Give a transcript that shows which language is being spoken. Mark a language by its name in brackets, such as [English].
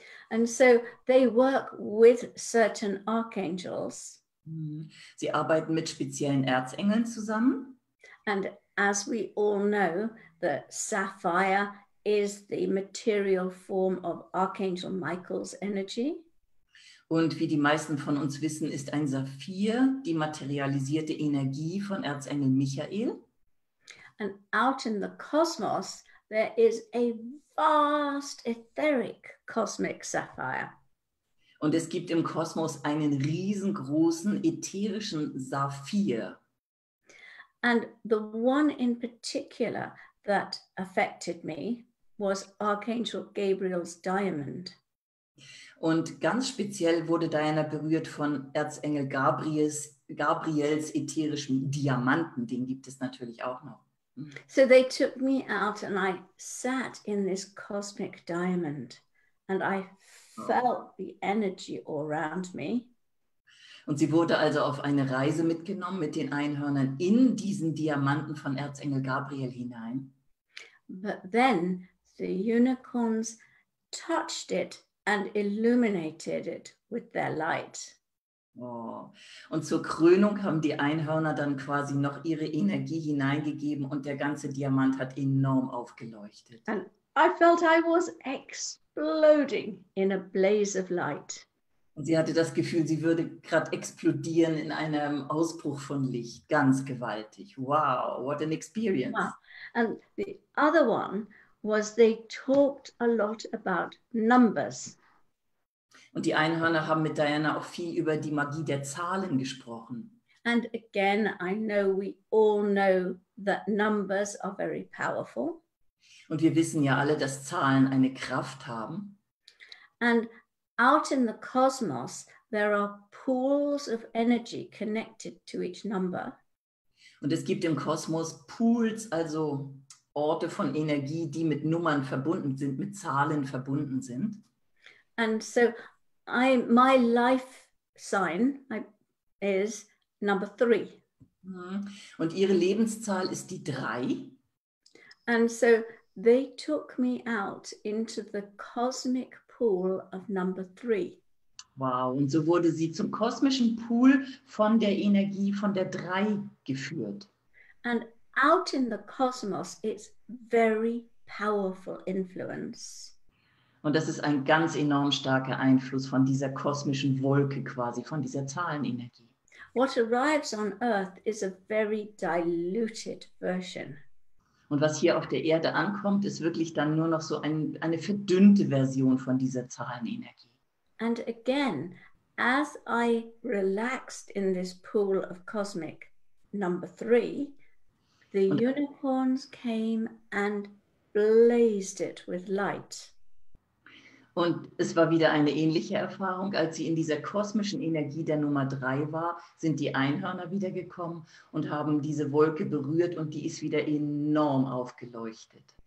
[English] And so they work with certain archangels. [German] Sie arbeiten mit speziellen Erzengeln zusammen. [English] And as we all know, the sapphire is the material form of Archangel Michael's energy. [German] Und wie die meisten von uns wissen, ist ein Saphir die materialisierte Energie von Erzengel Michael. [English] And out in the cosmos, there is a vast etheric cosmic sapphire. [German] Und es gibt im Kosmos einen riesengroßen ätherischen Saphir. [English] And the one in particular that affected me was Archangel Gabriel's diamond. [German] Und ganz speziell wurde Diana berührt von Erzengel Gabriels ätherischem Diamanten. Den gibt es natürlich auch noch. [English] So they took me out and I sat in this cosmic diamond and I felt the energy all around me. [German] Und sie wurde also auf eine Reise mitgenommen mit den Einhörnern in diesen Diamanten von Erzengel Gabriel hinein. [English] But then the unicorns touched it and illuminated it with their light. Oh. [German] Und zur Krönung haben die Einhörner dann quasi noch ihre Energie hineingegeben und der ganze Diamant hat enorm aufgeleuchtet. [English] And I felt I was exploding in a blaze of light. [German] Und sie hatte das Gefühl, sie würde gerade explodieren in einem Ausbruch von Licht. Ganz gewaltig. [English] Wow, what an experience. Wow. And the other one was they talked a lot about numbers. [German] Und die Einhörner haben mit Diana auch viel über die Magie der Zahlen gesprochen. [English] And again, I know we all know that numbers are very powerful. [German] Und wir wissen ja alle, dass Zahlen eine Kraft haben. [English] And out in the cosmos, there are pools of energy connected to each number. [German] Und es gibt im Kosmos Pools, also Orte von Energie, die mit Nummern verbunden sind, mit Zahlen verbunden sind. [English] And so my life sign is number 3. [German] Und ihre Lebenszahl ist die 3. [English] And so they took me out into the cosmic pool of number 3. [German] Wow, und so wurde sie zum kosmischen Pool von der Energie von der 3 geführt. [English] And out in the cosmos, it's very powerful influence. [German] Und das ist ein ganz enorm starker Einfluss von dieser kosmischen Wolke quasi, von dieser Zahlenenergie. [English] What arrives on Earth is a very diluted version. [German] Und was hier auf der Erde ankommt, ist wirklich dann nur noch so eine verdünnte Version von dieser Zahlenenergie. [English] And again, as I relaxed in this pool of cosmic number 3, the unicorns came and blazed it with light. [German] Und es war wieder eine ähnliche Erfahrung, als sie in dieser kosmischen Energie der Nummer 3 war, sind die Einhörner wiedergekommen und haben diese Wolke berührt und die ist wieder enorm aufgeleuchtet.